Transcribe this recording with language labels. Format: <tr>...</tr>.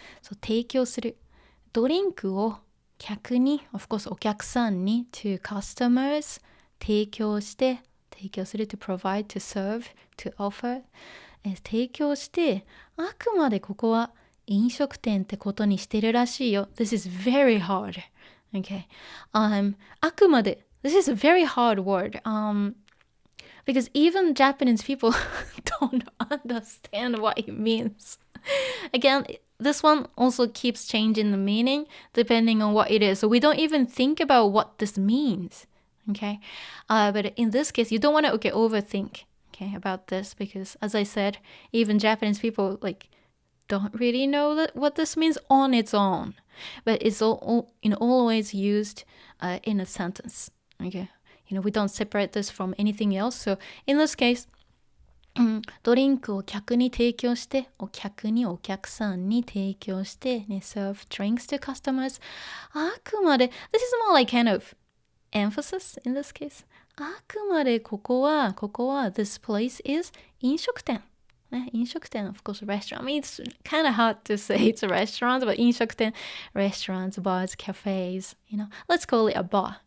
<ja>So 提供するドリンクを客に</ja> <en>of course</en> <ja>お客さんに</ja> <en>to customers</en> <ja>提供する</ja> <en>to provide, to serve, to offer</en> <ja>提供してあくまでここは飲食店ってことにしてるらしいよ。</ja> <en>This is very hard. Okay. あくまで This is a very hard word. Because even Japanese people don't understand what it means. Again, this one also keeps changing the meaning depending on what it is. So we don't even think about what this means. Okay. But in this case, you don't want to overthink about this, because as I said, even Japanese people don't really know what this means on its own. But it's always used in a sentence. Okay. We don't separate this from anything else. So in this case,</en> <ja>ドリンクを客に提供して、お客さんに提供して、</ja> <en>serve drinks to customers. あくまで、this is more like kind of emphasis in this case.</en> <ja>あくまでここは、</ja> <en>this place is 飲食店。飲食店, of course, restaurant. I mean, it's kind of hard to say it's a restaurant, but 飲食店, restaurants, bars, cafes, let's call it a bar.</en>